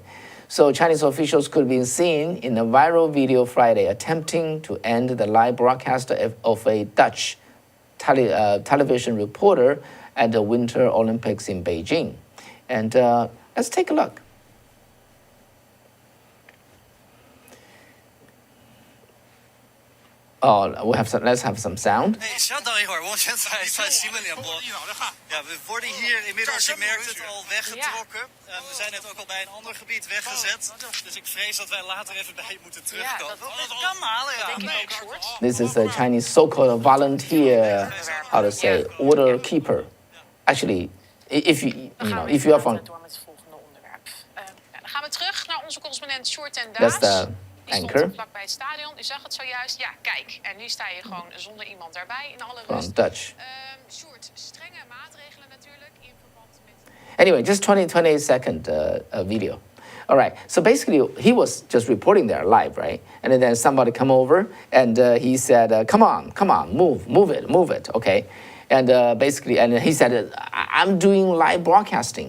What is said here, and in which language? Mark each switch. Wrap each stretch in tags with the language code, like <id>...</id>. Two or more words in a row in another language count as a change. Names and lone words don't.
<en>So Chinese officials could be seen in a viral video Friday attempting to end the live broadcast of a Dutch television reporter at the Winter Olympics in Beijing. And let's take a look. Oh, let's have some sound.</en> <nl>Nee, dan</nl> <zh>一会儿，我现在在新闻联播。</zh> <nl>Ja, we worden hier inmiddels, je merkt het, al weggetrokken. We zijn net ook al bij een ander gebied weggezet. Dus ik vrees dat wij later even bij je moeten terugkomen. Dat kan malen, ja.</nl> <en>This is a Chinese so-called volunteer, how to say, order keeper. Actually, if you are from...</en> <nl>Dan gaan we terug naar onze correspondent Sjoerd en</nl> <en>That's</en> <nl>Daas.</nl> <en>the</en> <nl>Die</nl> <en>anchor.</en> <nl>stond vlakbij het stadion. U zag het zojuist. Ja, kijk. En nu sta je gewoon zonder iemand daarbij in alle rust.</nl> <en>From Dutch.</en> <nl>Sjoerd, strenge maatregelen natuurlijk in verband met...</nl> <en>Anyway, just 28-second video. All right, so basically he was just reporting there live, right? And then somebody come over and he said, come on, move it, okay? And basically, and he said, I'm doing live broadcasting.</en>